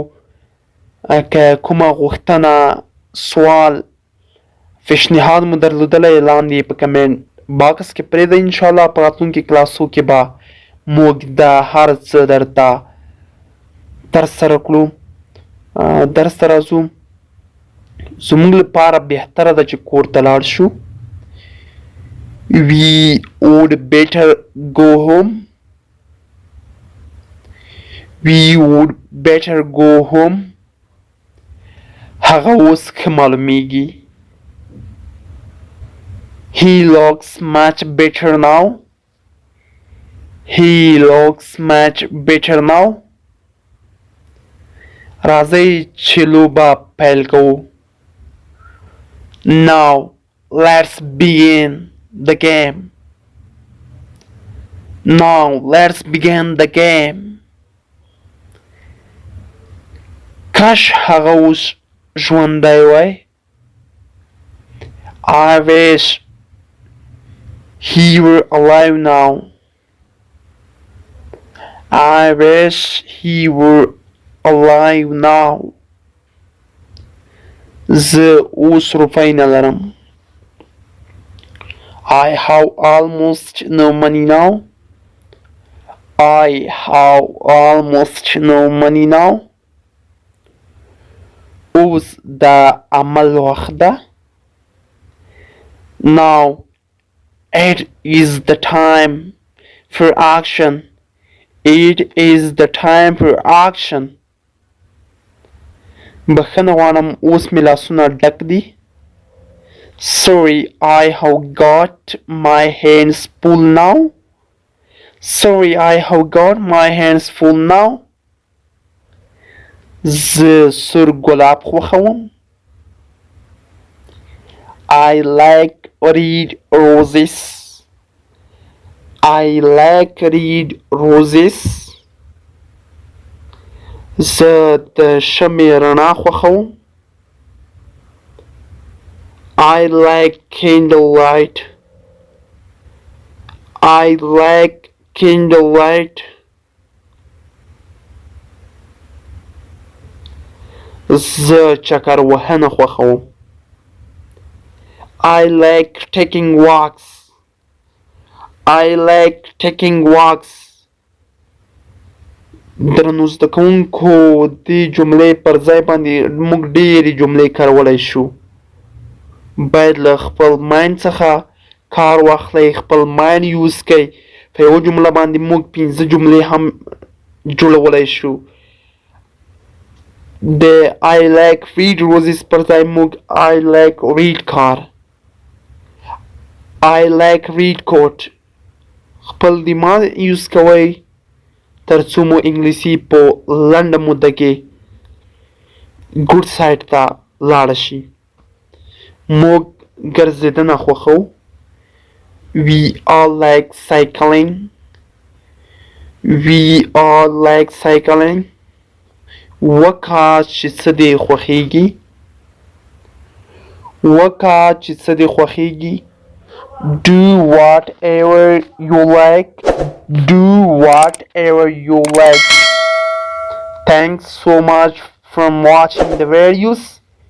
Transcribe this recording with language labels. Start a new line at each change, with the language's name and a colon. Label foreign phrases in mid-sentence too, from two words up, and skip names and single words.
Pashto: که کومه غوښتنه سوال پیشنهاد مو درلودلی لاندې په کمنټ باکس کې پرېږدئ. انشاءالله په راتلونکي کلاسو کې به موږ دا هر څه درته ترسره کړو. درس ته راځو. زموږ لپاره بهتره ده چې کور ته لاړ شو.
English: We would better go home. We would better go home.
Pashto: هغه اوس ښه معلومیږي.
English: He looks much better now. He looks much better now.
Pashto: راځئ چې لوبه پیل کوو.
English: Now let's begin the game. Now let's begin the game.
Pashto: کاش هغه اوس ژوندی وای.
English: I wish he were alive now. I wish he were alive now.
Pashto: زه اوس روپۍ نه لرم.
English: I have almost no money now. I have almost no money now.
Pashto: اوس د عمل وخت ده.
English: Now it is the time for action. It is the time for action.
Pashto: بخښنه غواړم اوس مې لاسونه ډک دي.
English: Sorry, I have got my hands full now. Sorry, I have got my hands full now.
Pashto: زه سور ګلاب خوښوم.
English: I like red roses. I like red roses.
Pashto: زه د شمعې رڼا خوښوم.
English: I like candlelight. I like candlelight.
Pashto: زه چکر وهنه خوښوم.
English: I like taking walks. I like taking walks.
Pashto: درنو زده کوونکو دې جملې پر ځای باندې موږ ډېرې جملې کارولی شو. باید له خپل ماینډ څخه کار واخلئ، خپل
English: mind use
Pashto: کړئ. په یوه جمله باندې موږ 5 جملې هم جوړولی شو.
English: د I like red roses
Pashto: پر ځای موږ
English: I like red car. I like red coat.
Pashto: خپل دماغ یوز کوئ تر څو مو انګلیسي په لنډه موده کې
English: good side
Pashto: ته لاړه شي. موږ ګرځېدنه خوښوو.
English: We all like cycling. We all like cycling.
Pashto: وکړه چې څه دې خوښیږي. وکړه چې څه دې خوښیږي.
English: Do whatever you like. Do whatever you like. Thanks so much for watching the videos.